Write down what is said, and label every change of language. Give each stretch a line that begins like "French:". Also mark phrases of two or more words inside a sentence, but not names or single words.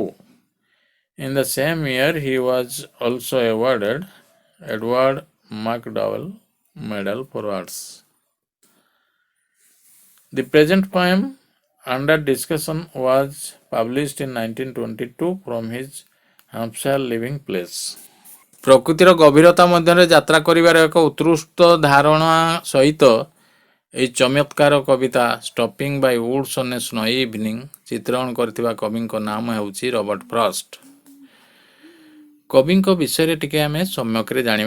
English: In the same year, he was also awarded Edward McDowell Medal for Arts. The present poem under discussion was published in 1922 from his Hampshire living place.
Odia: ପ୍ରକୃତିର ଗଭୀରତା ମଧ୍ୟରେ ଯାତ୍ରା କରିବାର ଏକ ଉତ୍କୃଷ୍ଟ ଧାରଣା ସହିତ ଏହି ଚମତ୍କାର କବିତା ଷ୍ଟପିଂ ବାଇ ଉଡ୍ସ ଅନ୍ ଏ ସ୍ନୋଇ ଇଭିନିଂ ଚିତ୍ରଣ କରିଥିବା କବିଙ୍କ ନାମ ହେଉଛି ରବର୍ଟ ଫ୍ରଷ୍ଟ। କବିଙ୍କ ବିଷୟରେ ଟିକେ ଆମେ ସମ୍ୟକରେ ଜାଣିବା।